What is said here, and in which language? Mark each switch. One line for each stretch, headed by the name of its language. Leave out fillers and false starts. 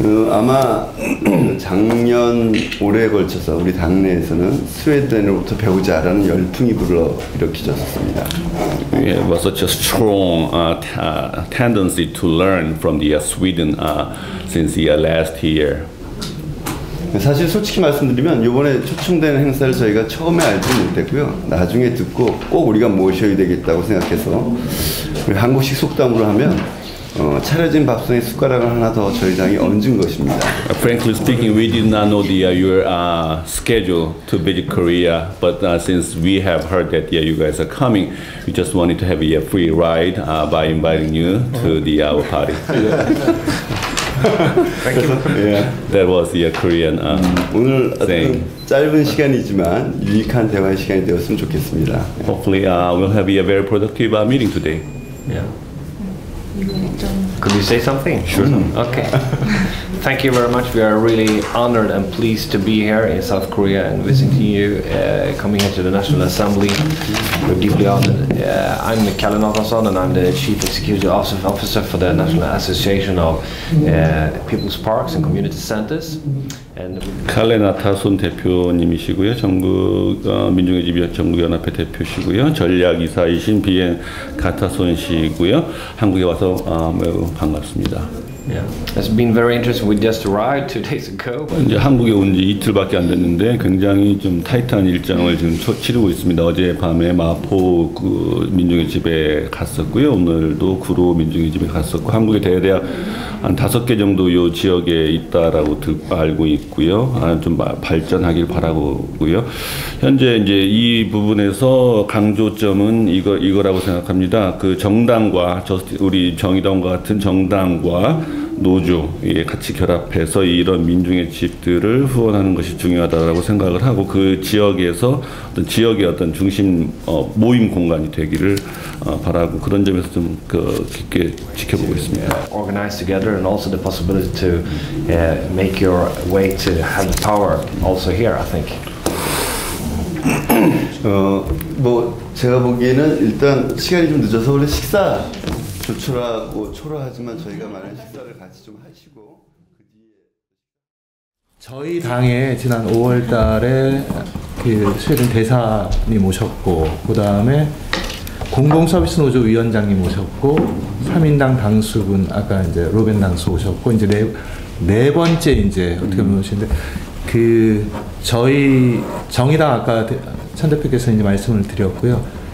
Korean: 아마 작년 올해에 걸쳐서 우리 당내에서는 스웨덴으로부터 배우자라는 열풍이 불러일으켜졌습니다.
English: We have such a strong tendency to learn from the Sweden since the last year.
Korean: 사실 솔직히 말씀드리면 이번에 초청된 행사를 저희가 처음에 알지는 못했고요. 나중에 듣고 꼭 우리가 모셔야 되겠다고 생각해서 우리 한국식 속담으로 하면 차려진 밥상에 숟가락을 하나 더 저희 당이 얹은 것입니다.
English: Frankly speaking, we did not know your schedule to visit Korea, but since we have heard that you guys are coming, we just wanted to have a free ride by inviting you to our party. Thank you. That was the Korean
Korean: 오늘
English: saying.
Korean: 짧은 시간이지만 유익한 대화의 시간이 되었으면 좋겠습니다.
English: Hopefully, we'll have a very productive meeting today. Could you say something? Sure. Okay. Thank you very much. We are really honored and pleased to be here in South Korea and visiting you, coming here to the National Assembly. We're deeply honored. I'm Kalle Nathansson and I'm the Chief Executive Officer for the National Association of People's Parks and Community Centers.
Korean: 칼레 나타손 대표님이시고요. 민중의 집 전국연합회 대표시고요. 전략이사이신 비엔 가타손 씨고요. 한국에 와서 매우 반갑습니다.
English: It's been very interesting. We just arrived 2 days ago.
Korean: 이제 한국에 온 지 이틀밖에 안 됐는데 굉장히 좀 타이트한 일정을 지금 치르고 있습니다. 어제 밤에 마포 민중의 집에 갔었고요. 오늘도 구로 민중의 집에 갔었고 한국의 대대학 한 5개 정도 요 지역에 있다라고 알고 있고요. 좀 발전하길 바라고요. 현재 이제 이 부분에서 강조점은 이거라고 생각합니다. 그 정당과 우리 정의당과 같은 정당과 노조 같이 결합해서 이런 민중의 집들을 후원하는 것이 중요하다고 생각을 하고 그 지역에서 어떤 지역의 어떤 중심 모임 공간이 되기를 바라고 그런 점에서 좀 깊게 지켜보고 있습니다.
English: Organize together and also the possibility to make your way to have power also here, I think.
Korean: 뭐 제가 보기에는 일단 시간이 좀 늦어서 원래 식사 조촐하고 초라하지만 저희가 마련한 식사를 같이 좀 하시고 저희 당에 지난 5월 달에 그 스웨덴 대사님 오셨고 그 다음에 공공서비스 노조 위원장님 오셨고 3인당 당수군 아까 이제 로벤 당수 오셨고 이제 네 번째 이제 어떻게 보면 오시는데 그 저희 정의당 아까 천 대표께서 이제 말씀을 드렸고요.